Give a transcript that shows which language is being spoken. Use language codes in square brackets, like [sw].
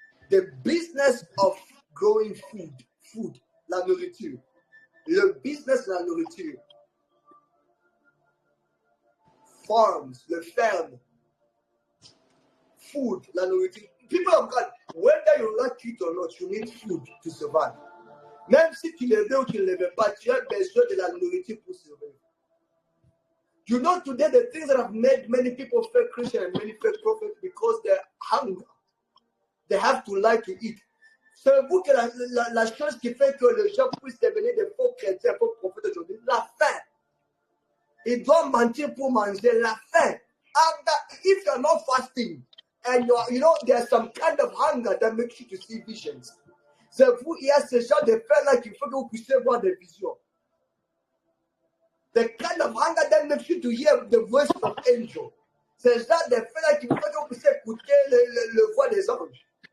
[en] The business of growing food, [fr] la nourriture. Le business de la nourriture. Farms, le ferme. Food, la nourriture. [en] People of God, whether you like it or not, you need food to survive. [fr] Même si tu le veux ou tu ne le veux pas, tu as besoin de la nourriture pour survivre. [en] You know today the things that have made many people fake Christian and many fake prophets because they're hungry. They have to like to eat. [fr] Savez-vous que la chose qui fait que les gens puissent devenir des faux chrétiens, faux prophètes aujourd'hui, la faim. Ils doivent mentir pour manger, la faim. [en] If you're not fasting, and you know, there's some kind of hunger that makes you to see visions. [fr] Savez-vous, il y a ce genre de faim-là qu'il faut que vous puissiez voir des visions. [en] The kind of hunger that makes you to hear the voice of angel. [fr] C'est le genre de faim-là qu'il faut que vous puissiez écouter le voix des anges.